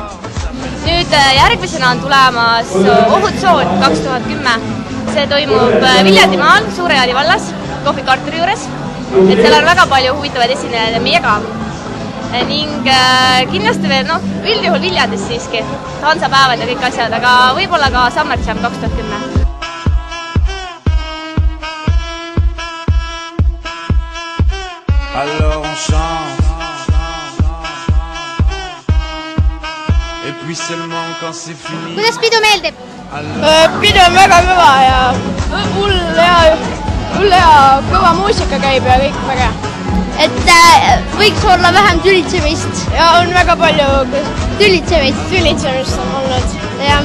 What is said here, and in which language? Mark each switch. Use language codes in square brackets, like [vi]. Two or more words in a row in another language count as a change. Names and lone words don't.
[et] Nüüd järgmisena on tulemas Ohutsoon 2010. See toimub Viljandimaal, Suure-Jaani vallas, Kohvik Arturi juures. Et seal on väga palju huvitavaid esinejaid ja meie ka. Ning kindlasti veel, üldjuhul Viljandis siiski. Hansapäevad ja kõik asjad, aga võib-olla ka Summer Jam 2010. [fr] Alors on chante Et puis seulement quand c'est fini. [et] Kuidas pidu meeldib? Pidu on väga kõva ja hull hea kõva muusika käib ja kõik väga. Et võiks olla vähem tülitsemist. Ja on väga palju tülitsemist on olnud. Ja.